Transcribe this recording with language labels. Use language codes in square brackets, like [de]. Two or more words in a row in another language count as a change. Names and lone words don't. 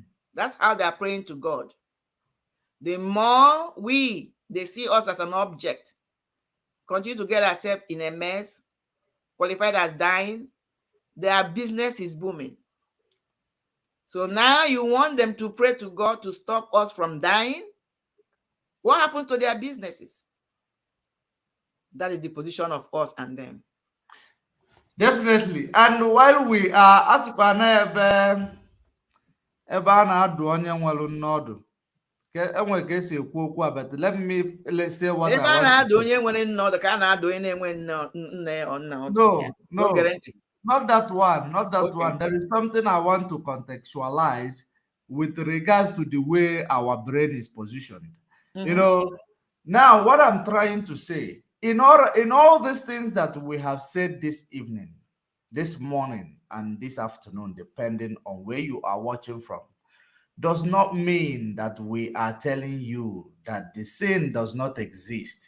[en] That's how they're praying to God. The more they see us as an object, continue to get ourselves in a mess, qualified as dying, their business is booming. So now you want them to pray to God to stop us from dying? What happens to their businesses? That is the position of us and them. Definitely. And while we are [ig] asịkwa na ebe a na-adụ onye nwere n'ọdụ, enwe ka esi ekwu okwu a, [en] but let's say what [ig] Ebe [en] I [ig] a [en] want to [ig] na-adụ [en] say. [ig] onye nwere nne ọdụ ka a na-adụ onye na-enwe nne nna ọdụ. [en] No, [ig] O gere [en] no, [ig] ntị. [en] not that one, not that Okay. one. There is something I want to contextualize with regards to the way our brain is positioned. You know, now what I'm trying to say, in all these things that we have said this evening, this morning, and this afternoon, depending on where you are watching from, does not mean that we are telling you that the sin does not exist.